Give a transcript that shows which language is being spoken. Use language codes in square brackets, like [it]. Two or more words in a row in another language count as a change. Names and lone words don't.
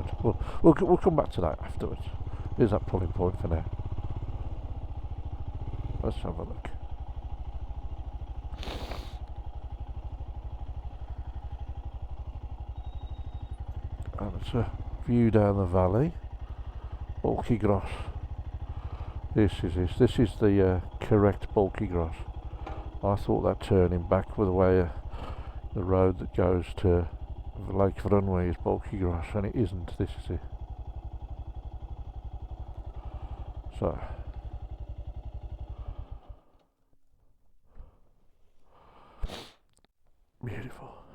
[en] We'll come back to that afterwards. Here's that pulling point for now. Let's have a look. And it's a view down the valley. Bwlch y Groes. This is the correct Bwlch y Groes. I thought that turning back with the way the road that goes to Lake Bwlch is Bwlch y Groes, and it isn't. This is it. So beautiful.